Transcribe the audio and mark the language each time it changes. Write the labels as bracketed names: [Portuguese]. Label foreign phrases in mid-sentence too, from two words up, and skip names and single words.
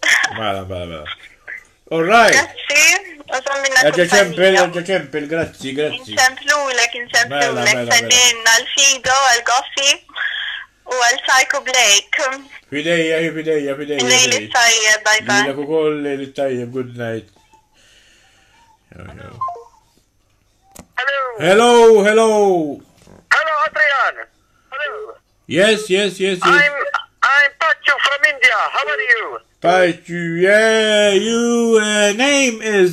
[English] Mela. All right. [Maltese] Grazzi. Ċempel, grazzi. Insemplulek, sendinna l-Fido, għal-Goffi u għal-Psycho Blake. Fidejja. Lejli tajjeb, bye. Lilek ukoll lejli tajjeb, [English] good night. Hello. Hello, Adrian. Hello. Yes. I'm Pachu from India. How are you? Pachu, yeah, you name is